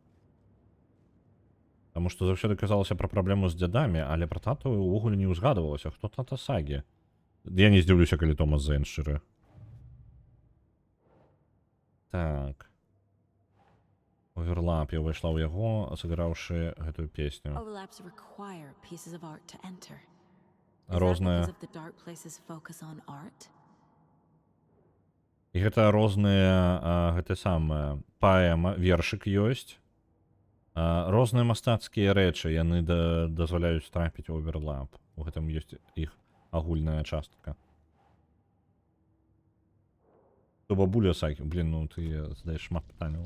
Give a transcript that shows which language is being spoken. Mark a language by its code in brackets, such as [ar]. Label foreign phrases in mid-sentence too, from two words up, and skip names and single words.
[be] Таму што заўсёды казалася пра праблему з дзядамі, але пра тату ўвогуле не ўзгадвалася. Хто тата Сагі? Я не здзіўлюся, калі Томас Зейн шчыры. Так. Оверлап, я ўвайшла ў яго, сыграўшы гэтую песню. [en] Overlaps require pieces of art to enter. [be] Розныя. [en] Is that because of the dark places focus on art? [be] І гэта розныя, гэта самае, паэма, вершык ёсць. Розныя мастацкія рэчы, яны дазваляюць трапіць у оверлап. У гэтым ёсць іх агульная частка. То бабуля Сагі, блін, ну ты задаеш шмат пытанняў.